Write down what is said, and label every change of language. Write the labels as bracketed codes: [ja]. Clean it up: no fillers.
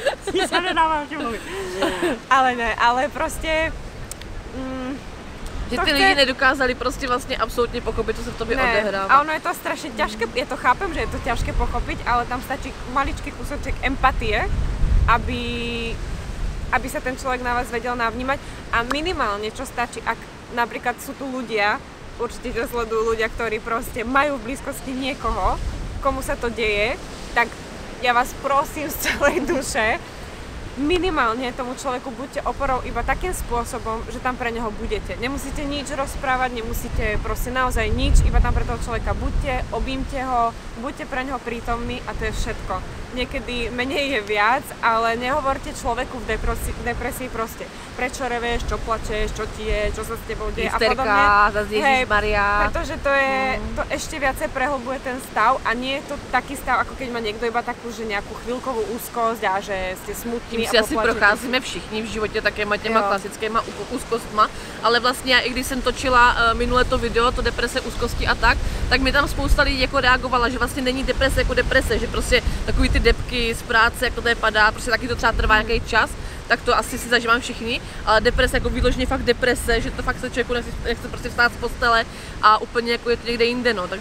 [cs] Sní se nedává, že mluvím. Ale ne, ale prostě... Že Že ty lidi nedokázali prostě vlastně absolutně pochopit, co se v tobě odehrává. A ono je to strašně těžké, já to chápem, že je to těžké pochopit, ale tam stačí maličký [sk] kúsoček empatie, aby sa ten človek na vás vedel navnímať. A minimálne, čo stačí, ak napríklad sú tu ľudia, určite to sledujú ľudia, ktorí proste majú v blízkosti niekoho, komu sa to deje, tak ja vás prosím z celej duše, minimálne tomu človeku buďte oporou iba takým spôsobom, že tam pre neho budete. Nemusíte nič rozprávať, nemusíte proste naozaj nič, iba tam pre toho človeka buďte, objímte ho, buďte pre neho prítomní a to je všetko. Niekedy menej je viac, ale nehovorte človeku v depresii proste, prečo revieš, čo plačeš, čo ti je, čo sa s tebou deje a podobne. Zas Ježišmaria. Pretože to ešte viacej prehlbuje ten stav a nie je to taký stav, ako keď má niekto iba takú, že nejakú chvíľkovú úzkosť a že ste smutní. [cs] Tím si asi procházíme všichni v životě takýma těma klasickýma úzkostma, ale vlastně já, i když jsem točila minule to video, to deprese, úzkosti a tak mi tam spousta lidí jako reagovala, že vlastně není deprese jako deprese, že prostě takový ty depky z práce, jak to tady padá, prostě taky to třeba trvá nějaký čas, tak to asi si zažívám všichni, ale deprese jako výložně fakt deprese, že to fakt se člověku nechce prostě vstát z postele a úplně jako je to někde jinde, no.